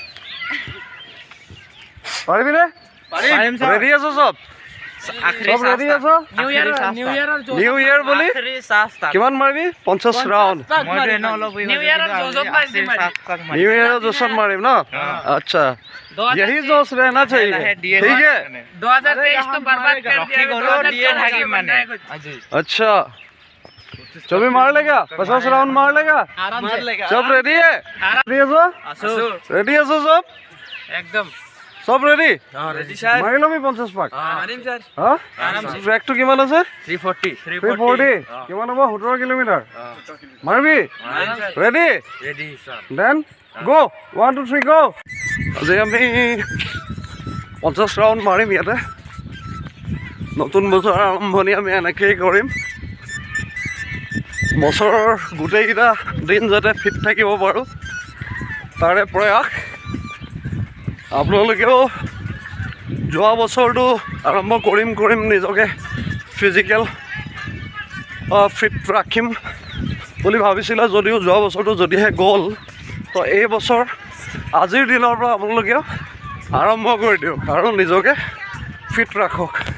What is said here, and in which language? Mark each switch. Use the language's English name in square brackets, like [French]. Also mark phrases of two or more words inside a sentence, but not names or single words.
[Assamese] পাৰিবিনে? ৰেডি আছো? চব ৰেডি আছো? [English] New Year [Assamese] বুলি কিমান মাৰিবি? 50 ৰাউণ্ড নিউ ইয়াৰৰ জোচত মাৰিম ন? আচ্ছা, [Hindi] यही जोश रहना चाहिए, ठीक है? 2023 तो बर्बाद कर दिया अच्छा, चौबी मार लेगा, 50 राउंड मार लेगा, सब रेडी है? रेडी है सब एकदम सब रेडी? [English] ready sir [Assamese] मारि लबি 50 পাক। মাৰিম ছাৰ হ্যাঁ, ট্ৰেকটো কিমান আছে? 340 কিমান হ'ব? 17 কিলোমিটাৰ মাৰিবি? ৰেডি? [English] ready sir then go, [Assamese] 1 2 3 গো। আজি আমি 50 ৰাউণ্ড মাৰিম ইয়াতে। নতুন বছৰ আৰম্ভণি আমি এনেকৈয়ে কৰিম। বছৰৰ গোটেইকেইটা দিন যাতে ফিট থাকিব পাৰোঁ তাৰে প্ৰয়াস। আপোনালোকেও যোৱা বছৰটো আৰম্ভ কৰিম নিজকে [English] physical fit [Assamese] ৰাখিম বুলি ভাবিছিলে, যদিও যোৱা বছৰটো যদিহে গ'ল, তো এই বছৰ আজিৰ দিনৰ পৰা আপোনালোকেও আৰম্ভ কৰি দিয়ক আৰু নিজকে ফিট ৰাখক।